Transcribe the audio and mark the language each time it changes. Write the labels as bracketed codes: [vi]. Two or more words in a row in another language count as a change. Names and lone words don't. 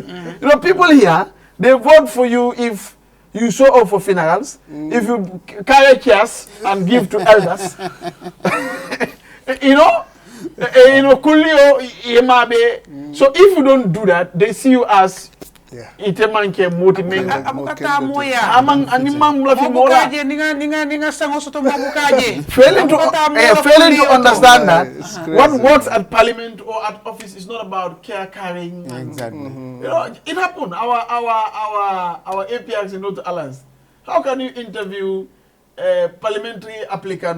[en] People here, they vote for you if you show up for funerals, if you carry chairs and give to elders. So if you don't do that, they see you as [man] itemanke motimeng amang animam lafi mola [en] failing to understand that what works at parliament or at office is not about carrying. Exactly. It happened. Our APRs in North Alliance. How can you interview parliamentary applicants?